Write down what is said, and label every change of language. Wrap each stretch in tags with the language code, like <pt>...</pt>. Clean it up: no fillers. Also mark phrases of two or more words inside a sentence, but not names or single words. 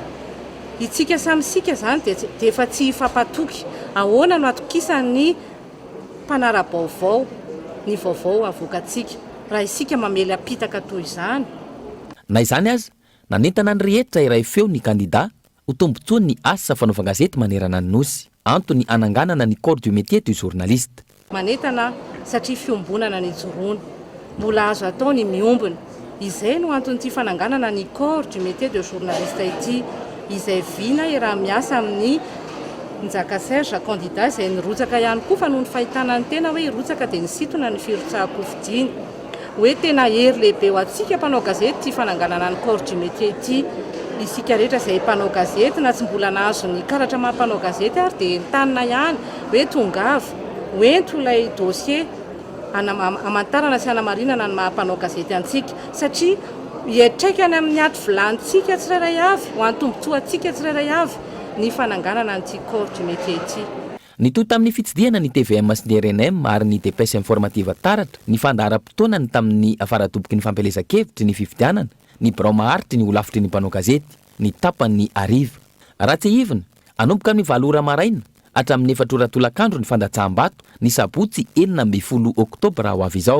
<mg>itsika samysika zany dia efa tsy hifampatoky ahoana no atokisan'ny mpanara-baovao ny vaovao avoakatsika raha isika mamely apitaka toy izany. Na izany azy nanentana ny rehetra iray feo ny kandida ho tombotsoa ny asa fanaovan-gazety manerana ny nosy antony ananganana ny</mg> <fr>corps du métier du journaliste.</fr> <mg>Manentana satria fiombonana ny joroana mbola azo atao ny miombona izay no antonyity fananganana ny</mg> <fr>corps du métier de journaliste</fr> <mg>ity izay vina raha miasa amin'ny Nzaka Serge candidat izay nirotsaka ihany koa fa noho ny fahitana ny tena hoe irotsaka dia nisintona ny firotsahako fidiana hoe tena hery lehibe ho antsika mpanao gazety ty fananganana ny</mg> <fr>corps du métier</fr> <mg>ity. Isika rehetra izay mpanao gazety na tsy mbola nahazo ny karatra mampanao gazety ary dia entanina ihany hoe tongava hoento ilay dossier amantarana sy hanamarinana ny mahampanao gazety antsika satria hiatraikany amin'ny ato vilantsika tsirairay avy ho antombontsoa antsika tsirairay avy ny fananganana an'ity</mg> <fr>corps du métier</fr> <mg>ity. Nitoy tamin'ny fitsidiana ny TVM sy ny RNM ary ny</mg> <fr>dépêche informative</fr> <mg>taratra ny fandaharam-potoanany tamin'ny afaratoboky ny fampelezan-kevitry ny fifidianana ny birao maharitry ny ho lafitry ny mpanao gazety ny tapany ariva. Raha tsy hivina anomboka amin'ny 8 ora maraina hatramin'ny 4 ora tolakandro ny fandatsaham-bato ny sabotsy 19 oktobra ho avy izao.</mg>